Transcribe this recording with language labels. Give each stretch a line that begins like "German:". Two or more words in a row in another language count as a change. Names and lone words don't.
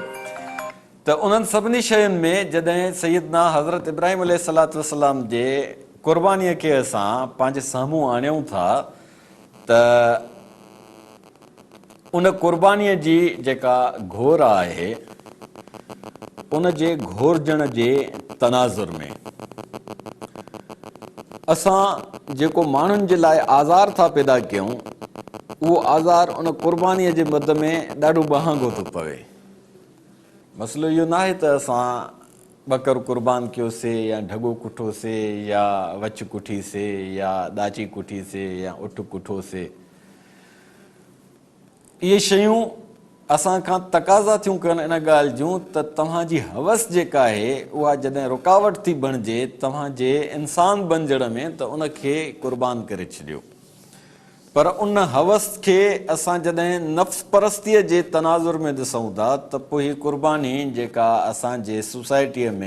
Sindhi: त उन्हनि सभिनी शयुनि में जॾहिं सैयदना हज़रत इब्राहिम
Arabic: عليه الصلاة والسلام
Sindhi: जे क़ुर्बानीअ खे असां पंहिंजे साम्हूं आणियूं था त उन क़ुर्बानीअ जी जेका घोर आहे उन जे घोरजण जे तनाज़ुर में असां जेको माण्हुनि जे लाइ आज़ार था पैदा कयूं उहो आज़ार उन क़ुर्बानीअ जे मद में ॾाढो महांगो थो पवे। मसइलो इहो न आहे त असां ॿकरु क़ुर्बान कयोसीं या ढगो कुठोसीं या वच कुठीसीं या ॾाची कुठीसीं या उठ कुठोसीं। इहे शयूं असां खां तक़ाज़ा थियूं कनि इन ॻाल्हि जूं त तव्हांजी हवस जेका आहे उहा जॾहिं रुकावट थी बणिजे तव्हांजे इंसान बणजण में त उनखे क़ुर्बान करे छॾियो। पर उन हवस खे असां जॾहिं नफ़्स परस्तीअ जे तनाज़ुर में ॾिसूं था त पोइ हीअ क़ुर्बानी जेका असांजे सोसाइटीअ में